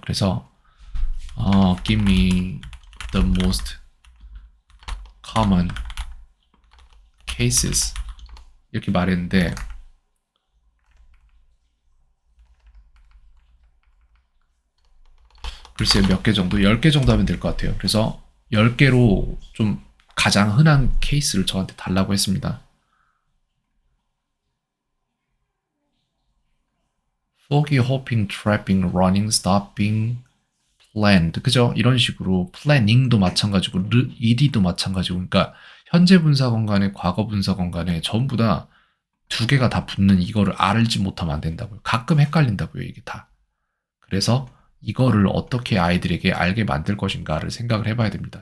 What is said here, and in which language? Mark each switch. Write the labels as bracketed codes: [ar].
[ko] 그래서 [en] give me the most common cases [ko] 이렇게 말했는데 글쎄요 몇 개 정도? 10개 정도 하면 될 것 같아요. 그래서 10개로 좀 가장 흔한 케이스를 저한테 달라고 했습니다. [en] foggy, hopping, trapping, running, stopping, planned. [ko] 그죠? 이런 식으로 planning도 마찬가지고 ed도 마찬가지고 그러니까 현재 분사건 간에 과거 분사건 간에 전부 다 두 개가 다 붙는 이거를 알지 못하면 안 된다고요. 가끔 헷갈린다고요, 이게 다. 그래서 이거를 어떻게 아이들에게 알게 만들 것인가를 생각을 해봐야 됩니다.